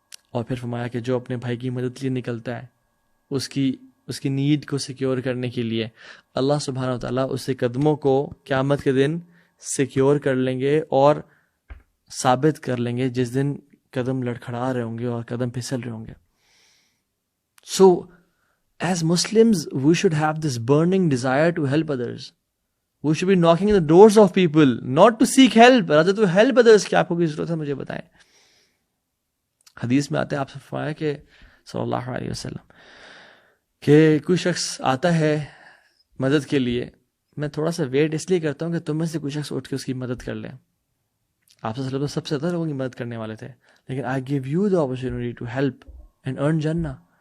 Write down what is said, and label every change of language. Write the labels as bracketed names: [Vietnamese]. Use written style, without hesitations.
[Urdu] اور پھر فرمایا کہ جو اپنے بھائی کی مدد کے لیے نکلتا ہے اس کی نیڈ کو سیکیور کرنے کے لیے, اللہ سبحانہ وتعالیٰ اس کے قدموں کو قیامت کے دن سیکیور کر لیں گے اور ثابت کر لیں گے جس دن قدم لڑکھڑا رہے ہوں گے اور قدم پھسل رہے ہوں گے. [English] So as Muslims we should have this burning desire to help others. We should be knocking the doors of people not to seek help, rather to help others. [Urdu] کہ آپ کو کی ضرورت ہے مجھے بتائیں. حدیث میں آتے ہیں آپ سے فرمایا کہ صلی اللہ علیہ وسلم کہ کوئی شخص آتا ہے مدد کے لیے, میں تھوڑا سا ویٹ اس لیے کرتا ہوں کہ تم میں سے کوئی شخص اٹھ کے اس کی مدد کر لیں. آپ سے سب سے زیادہ لوگوں کی مدد کرنے والے تھے, لیکن [English] I give you the opportunity to help and earn Jannah.